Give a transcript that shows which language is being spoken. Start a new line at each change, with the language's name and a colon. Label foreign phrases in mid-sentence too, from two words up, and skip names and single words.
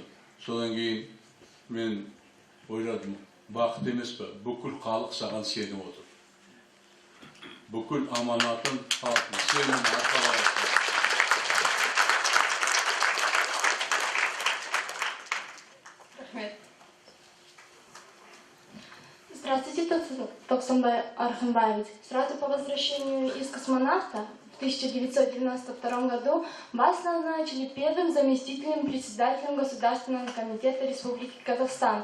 Kazakh: Содан кейін мен ойладым, бақыт емес пе, бүкіл халық саған сеніп отыр. Бүкіл аманатын халықтың сенім арқалайды. Рахмет.
Russian: Здравствуйте, Токсанбай Архамбаевич. Сразу по возвращению из космонавта в 1992 году вас назначили первым заместителем председателем Государственного комитета Республики Казахстан.